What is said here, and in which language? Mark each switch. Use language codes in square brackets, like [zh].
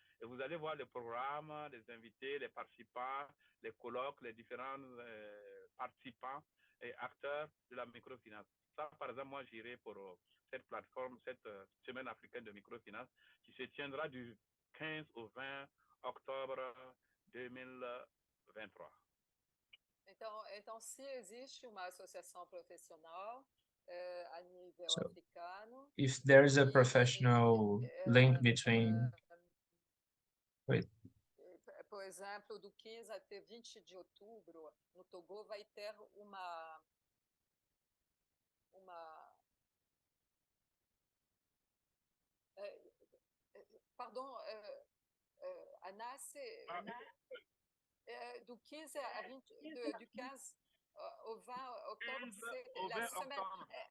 [fr] Et vous allez voir les programmes, les invités, les participants, les colloques, les différents participants et acteurs de la microfinance. Ça, par exemple, moi, j'irai pour cette plateforme, cette semaine africaine de microfinance qui se tiendra du 15 au 20 octobre 2023. [pt] Então, se existe uma associação profissional a nível [en] So, [pt] africano. [en] if there's a professional link between, wait. [pt] Por exemplo, do 15 até 20 de outubro, no Togo vai ter uma [fr] pardon, Anna, c'est du 15 à 20, du 15 au 20 octobre, c'est la semaine.